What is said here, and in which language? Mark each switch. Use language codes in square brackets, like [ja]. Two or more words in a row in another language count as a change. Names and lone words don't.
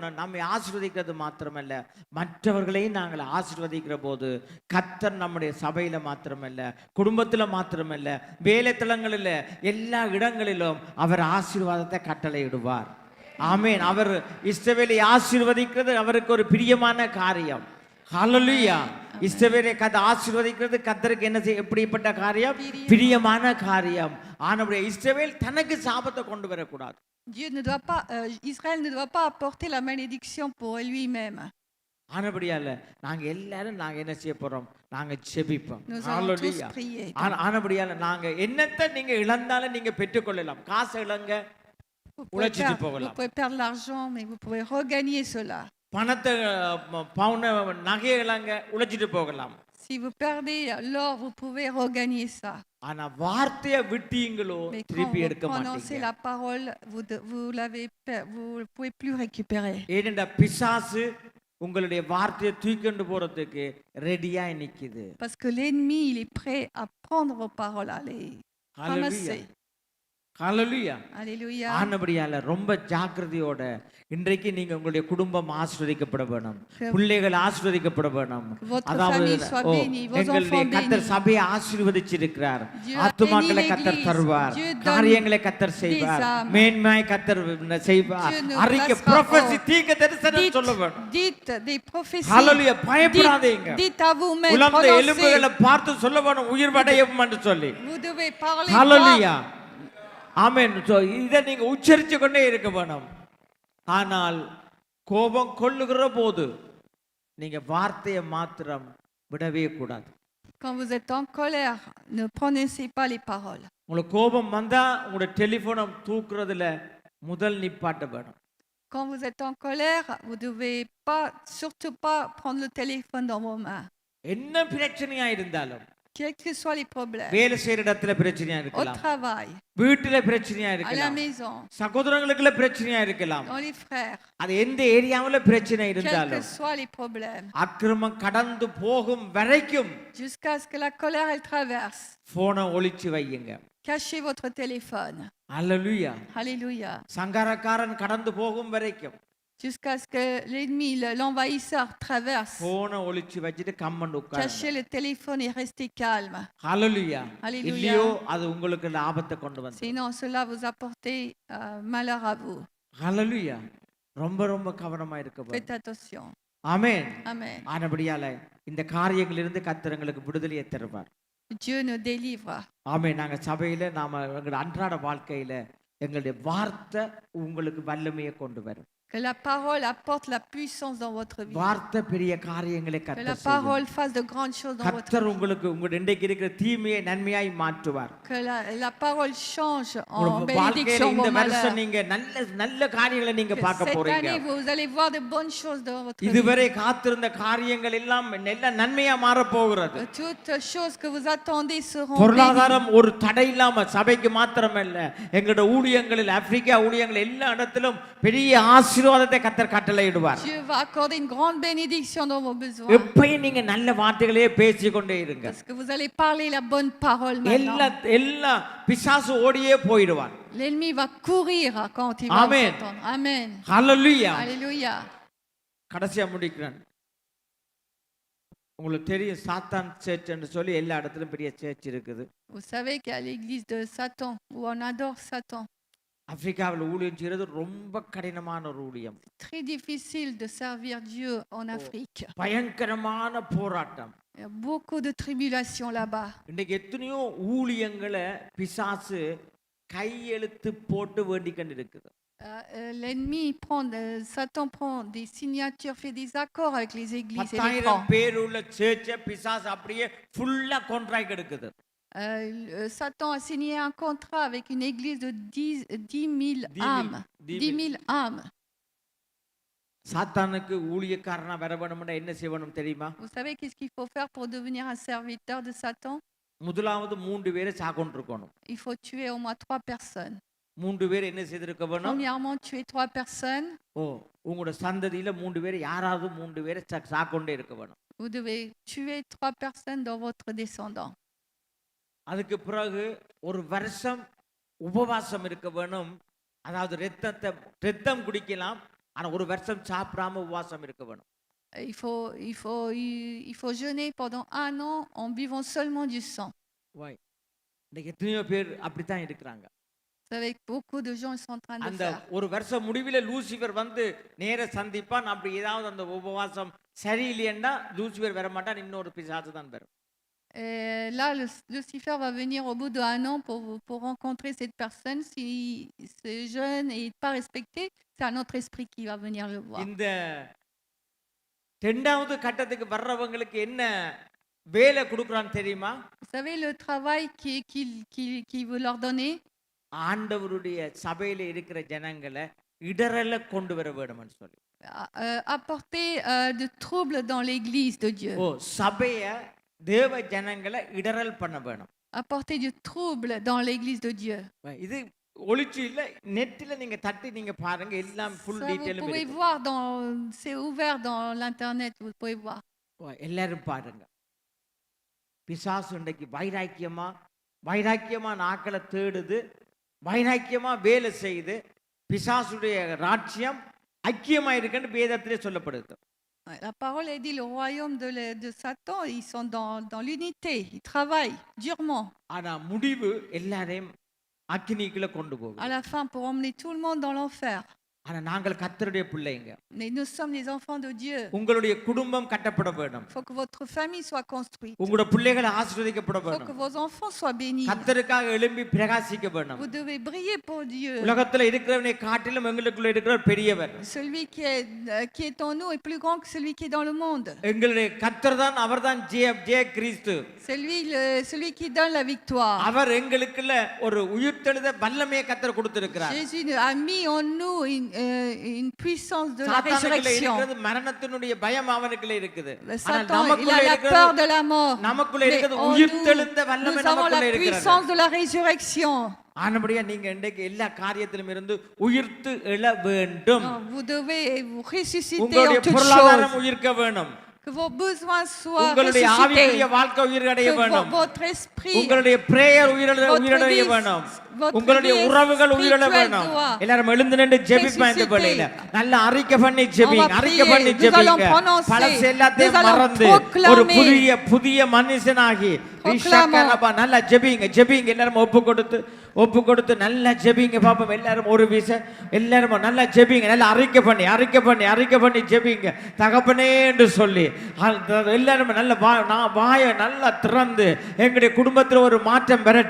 [ta] நம்மை ஆசீர்வதிக்கிறது மாத்திரமல்ல, மற்றவர்களையும் நாங்கள் ஆசீர்வதிக்கிற போது கர்த்தர் நம்முடைய சபையில மாத்திரமல்ல, குடும்பத்துல மாத்திரமல்ல, வேலை தலங்களில் எல்லா இடங்களிலும் அவர் ஆசீர்வாதத்தை கட்டளையிடுவார். ஆமென். அவர் இஸ்ரவேலை ஆசீர்வதிக்கிறது அவருக்கு ஒரு பிரியமான காரியம். ஹல்லேலூயா. இஸ்ரவேலை ஆசீர்வதிக்கிறது கர்த்தருக்கு என்ன எப்படிப்பட்ட காரியம்? பிரியமான காரியம். ஆனபடியே இஸ்ரவேல் தனக்கு சாபத்தை கொண்டு வரக்கூடாது. [fr] Dieu ne doit pas, Israël ne doit pas apporter la malédiction pour lui-même. [ta] ஆனபடியால நாங்க எல்லாரும் நாங்க என்ன செய்ய போறோம்? நாங்க ஜெபிப்போம். [fr] Nous allons tous prier. [ta] ஆனபடியால நாங்க என்னத்தை நீங்க இழந்தாலும் நீங்க பெற்றுக்கொள்ளலாம். காசை இழங்க, உழைச்சிட்டு [fr] Vous [ta] போகலாம். [fr] pouvez perdre l'argent, mais vous pouvez regagner cela. [ta] பணத்தை பவுன நகையை இழங்க, உழைச்சிட்டு போகலாம். [fr] Si vous perdez l'or, vous pouvez regagner ça. [ta] ஆனா வார்த்தையை விட்டீங்களோ [fr] Mais quand [ta] திருப்பி [fr] vous [ta] எடுக்க [fr] prononcez [ta] மாட்டீங்க. [fr] la parole, vous ne pouvez plus récupérer. [ta] ஏனென்றா பிசாசு உங்களுடைய வார்த்தையை தூக்கிண்டு போறதுக்கு ரெடியா நிக்குது. [fr] Parce que l'ennemi, il est prêt à prendre vos paroles, à les ramasser. [ta] ஹல்லேலூயா. [fr] Alléluia. [ta] ஆனபடியால ரொம்ப ஜாக்கிரதையோட இன்றைக்கு நீங்க உங்களுடைய குடும்பம் ஆசீர்வதிக்கப்பட வேணும், பிள்ளைகள் ஆசீர்வதிக்கப்பட வேணும். அதாவது எங்களுடைய கர்த்தர் சபையை ஆசீர்வதிச்சிருக்கிறார். ஆத்துமாக்களை கர்த்தர் தருவார், காரியங்களை கர்த்தர் செய்வார், மேன்மையை கர்த்தர் செய்வார். அறிக்கை ப்ரொஃபஸி தீர்க்க தரிசனம் சொல்ல வேணும். [fr] Dites des prophéties. [ta] ஹல்லேலூயா. பயப்படாதீங்க. [fr] Dites à vous-même. [ta] உலர்ந்த எலும்புகளை பார்த்து சொல்ல வேணும் உயிர்வடையும் என்று சொல்லி. [fr] Vous devez parler. [ta] ஹல்லேலூயா. ஆமென். இதை நீங்க உச்சரித்து கொண்டே இருக்க வேணும். ஆனால் கோபம் கொள்ளுகிற போது நீங்க வார்த்தையை மாத்திரம் விடவே கூடாது. [fr] Quand vous êtes en colère, ne prononcez pas les paroles. [ta] உங்களுக்கு கோபம் வந்தா உங்களுடைய டெலிபோனை தூக்குறதுல முதல் நிப்பாட்ட வேணும். [fr] Quand vous êtes en colère, vous devez pas, surtout pas prendre le téléphone dans vos mains. [ta] என்ன பிரச்சனையா இருந்தாலும், [fr] Quels que soient les problèmes. [ta] வேலை செய்யற இடத்துல பிரச்சனையா [fr] Au [ta] இருக்கலாம், [fr] travail, [ta] வீட்டுல பிரச்சனையா [fr] à la [ta] இருக்கலாம், [fr] maison, [ta] சகோதரங்களுக்குள்ள பிரச்சனையா இருக்கலாம், [fr] dans les frères. [ta] அது எந்த ஏரியாவுல பிரச்சனை [fr] Quels que [ta] இருந்தாலும் [fr] soient les problèmes. [ta] அக்கிரமம் கடந்து போகும் வரைக்கும் [fr] Jusqu'à ce que la colère, elle traverse. [ta] போனை ஒளிச்சு வையுங்க. [fr] Cachez votre téléphone. [ta] அல்லேலூயா. [fr] Alléluia. [ta] சங்காரக்காரன் கடந்து போகும் வரைக்கும் [fr] Jusqu'à ce que l'ennemi, l'envahisseur traverse. [ta] போனை ஒளிச்சு வச்சிட்டு கம்மண்டு உட்காருங்க. [fr] Cachez le téléphone et restez calme. [ta] ஹல்லேலூயா. [fr] Alléluia. [ta] இல்லையோ அது உங்களுக்கு லாபத்தை கொண்டு வந்து. [fr] Sinon, cela vous apporter malheur à vous. [ta] ஹல்லேலூயா. ரொம்ப ரொம்ப கவனமா இருக்க வேண்டும். [fr] Faites attention. [ta] ஆமென். [fr] Amen. [ta] ஆனபடியால இந்த காரியங்களிலிருந்து கர்த்தர் எங்களுக்கு விடுதலையை தருவார். [fr] Dieu nous délivre. [ta] ஆமென். நாங்க சபையில நாம எங்களுடைய அன்றாட வாழ்க்கையில எங்களுடைய வார்த்தை உங்களுக்கு வல்லமையை கொண்டு வரும். [fr] Que la parole apporte la puissance dans votre vie. [ta] வார்த்தை பெரிய காரியங்களை [fr] Que [ta] கர்த்தர் [fr] la [ta] செய்யும். [fr] parole fasse de grandes choses dans votre [ta] கர்த்தர் [fr] vie. [ta] உங்களுக்கு உங்களுடைய இன்றைக்கு இருக்கிற தீமையை நன்மையாய் மாற்றுவார். [fr] Que la parole change en [ta] உங்க வாழ்க்கையில [fr] bénédiction [ta] இந்த [fr] vos malheurs. [ta] வருஷம் நீங்க நல்ல நல்ல காரியங்களை நீங்க [fr] Que [ta] பார்க்க [fr] cette [ta] போறீங்க. [fr] année, vous allez voir de bonnes choses dans votre vie. [ta] இதுவரை காத்திருந்த காரியங்கள் எல்லாம் நல்ல நன்மையா மாற போகிறது. [fr] Toutes choses que vous attendez seront bénies. [ta] பொருளாதாரம் ஒரு தடை இல்லாம சபைக்கு மாத்திரமல்ல எங்களோட ஊழியங்களில் ஆப்பிரிக்கா ஊழியங்கள் எல்லா இடத்திலும் பெரிய ஆசீர்வாதத்தை கர்த்தர் கட்டளையிடுவார். [fr] Dieu va accorder une grande bénédiction dans vos besoins. [ta] எப்பயும் நீங்க நல்ல வார்த்தைகளையே பேசிக்கொண்டே இருங்க. [fr] Parce que vous allez parler la bonne parole [ta] எல்லா [fr] maintenant. [ta] எல்லா பிசாசு ஓடியே போயிடுவான். [fr] L'ennemi va courir quand il va vous Amen. entendre. Amen. [ta] ஹல்லேலூயா. [fr] Alléluia. [ta] கடைசியா முடிக்கிறேன். உங்களுக்கு தெரியும் சாத்தான் சர்ச் என்று சொல்லி எல்லா இடத்துலயும் பெரிய சர்ச் இருக்குது. [fr] Vous savez qu'il y a l'église de Satan, où on adore Satan. [ta] ஆப்பிரிக்காவில் ஊழியம் செய்யறது ரொம்ப கடினமான ஒரு ஊழியம். [fr] Très difficile de servir Dieu en Afrique. [ta] பயங்கரமான போராட்டம். [fr] Il y a beaucoup de tribulations là-bas. [ta] இன்னைக்கு எத்தனையோ ஊழியங்களை பிசாசு கையெழுத்து போட்டு வேண்டிக் கொண்டிருக்குது. [fr] L'ennemi Satan prend des signatures, fait des accords avec les églises et les 10,000 prend. [ta] பேர் உள்ள சர்ச்சை பிசாசு அப்படியே [en] fulla contract [ta] எடுக்குது. [fr] Satan a signé un contrat avec une église de 10 000 âmes. 10 000 âmes. [ta] சாத்தானுக்கு ஊழியக்காரனா வர வேணும்னா என்ன செய்யணும் தெரியுமா? [fr] Vous savez qu'est-ce qu'il faut faire pour devenir un serviteur de Satan? [ta] முதலாவது 3 பேரை சாகொண்டிருக்கணும். [fr] Il faut tuer au moins 3 personnes. [ta] 3 பேர் என்ன செய்திருக்க வேணும்? [fr] Premièrement, tuer 3 personnes. [ta] உங்களோட சந்ததியில 3 பேர் யாராவது 3 பேரை சாகொண்டே இருக்க வேணும். [fr] Vous devez tuer 3 personnes dans votre descendant. [ta] அதுக்கு பிறகு ஒரு வருஷம் உபவாசம் இருக்க வேணும். அதாவது ரத்தம் குடிக்கலாம், ஆனா ஒரு வருஷம் சாப்பிடாம உபவாசம் இருக்க வேணும். [fr] Il faut jeûner pendant 1 an en buvant seulement du sang. [ta] இன்னைக்கு எத்தனையோ பேர் அப்படித்தான் இருக்கிறாங்க. [fr] Vous savez que beaucoup de gens sont en train de [ta] அந்த [fr] faire. [ta] ஒரு வருஷம் முடிவில் லூசிபர் வந்து நேர சந்திப்பான். அப்படி ஏதாவது அந்த உபவாசம் சரியில்லைன்னா லூசிபர் வர மாட்டான், இன்னொரு பிசாசு தான் வரும். [fr] Et là, Lucifer va venir au bout d'1 an pour rencontrer cette personne. Si ce jeune n'est pas respecté, c'est un autre esprit qui va venir le voir. [ta] இந்த இரண்டாவது கட்டத்துக்கு வர்றவங்களுக்கு என்ன வேலை கொடுக்குறான்னு தெரியுமா? [fr] Vous savez le travail qui veut leur donner? [ta] ஆண்டவருடைய சபையில இருக்கிற ஜனங்களை இடரல கொண்டு வர வேண்டும்னு சொல்லி. [fr] Apporter de troubles dans l'église de Dieu. [ta] சபைய தேவ ஜனங்களை இடரல் பண்ண வேணும். [fr] Apporter du trouble dans l'église de Dieu. [ta] இது ஒளிச்சு இல்ல, நெட்ல நீங்க தட்டி நீங்க பாருங்க, எல்லாம் [en] full detailum [fr] Vous pouvez [ta] இருக்கு. [fr] voir c'est ouvert dans l'internet, vous pouvez voir. [ta] எல்லாரும் பாருங்க. பிசாசு இன்றைக்கு வைராக்கியமா நாக்களை தேடுது, வைராக்கியமா வேலை செய்து பிசாசுடைய ராஜ்யம் ஐக்கியமா இருக்குன்னு வேதத்திலே சொல்லப்படுது. [fr] La parole est dit, le royaume de Satan, ils sont dans l'unité, ils travaillent durement. [ta] ஆனா முடிவு எல்லாரையும் அக்கினிக்குள்ள கொண்டு போகும். [fr] À la fin, pour emmener tout le monde dans l'enfer. [ta] ஆனா நாங்கள் கர்த்தருடைய பிள்ளைங்க. [fr] Mais nous sommes les enfants de Dieu. [ta] உங்களுடைய குடும்பம் கட்டப்பட வேண்டும். [fr] Il faut que votre famille soit construite. [ta] உங்களுடைய பிள்ளைகள் ஆசீர்வதிக்கப்பட [fr] Il faut [ta] வேண்டும். [fr] que vos enfants soient bénis. [ta] கர்த்தருக்காக எழும்பி பிரகாசிக்க வேண்டும். [fr] Vous devez briller pour Dieu. [ta] உலகத்துல இருக்கிறவனை காட்டிலும் எங்களுக்குள்ள இருக்கிறவர் பெரியவர். [fr] Celui qui est en nous est plus grand que celui qui est dans le monde. [ta] எங்களுடைய கர்த்தர் தான், அவர்தான் ஜெய கிறிஸ்து. [fr] Celui qui donne la victoire. [ta] அவர் எங்களுக்குள்ள ஒரு உயிர்த்தெழுத வல்லமையை கர்த்தர் கொடுத்திருக்கிறார். [fr] Jésus a mis en nous une puissance de la résurrection. [ta] மரணத்தினுடைய பயம் அவனுக்குள்ள இருக்குது. [fr] Satan, il a la peur de la mort. [ta] நமக்குள்ள [fr] Mais [ta] இருக்கிறது [fr] en [ta] உயிர்த்தெழுந்த [fr] nous, [ta] வல்லமை [fr] nous avons la [ta] நமக்குள்ள இருக்கிறது. [fr] puissance de la résurrection. [ta] ஆனபடியா நீங்க இன்றைக்கு எல்லா காரியத்திலும் இருந்து உயிர்த்து எழ வேண்டும். [fr] Vous devez vous ressusciter [ta] உங்களுடைய [fr] en toutes [ta] பொருளாதாரம் [fr] choses. [ta] உயிர்க்க வேணும். [fr] Que vos besoins soient [ta] உங்களுடைய ஆவிக்குரிய [fr] ressuscités. [ta] வாழ்க்கை உயிரடைய வேணும். [fr] Que votre esprit, [ta] உங்களுடைய பிரேயர் உயிரடைய வேணும். உங்களுடைய உறவுகள் உயிரட வேணும். எல்லாரும் எழுந்து நின்று ஜெபிப்போம் இந்த வேளையில. நல்ல அறிக்கை பண்ணி ஜெபிங்க, அறிக்கை பண்ணி ஜெபிங்க. பழச எல்லாத்தையும் மறந்து ஒரு புதிய மனுஷனாகி நல்லா ஜெபிங்க ஜெபிங்க எல்லாரும் ஒப்பு கொடுத்து நல்லா ஜெபிங்க பாப்போம் எல்லாரும் ஒரு வீச எல்லாரும் நல்லா ஜெபிங்க நல்லா அறிக்கை பண்ணி ஜெபிங்க தகப்பனே என்று சொல்லி எல்லாரும் நல்ல வாயை நல்லா திறந்து எங்களுடைய குடும்பத்தில் ஒரு மாற்றம்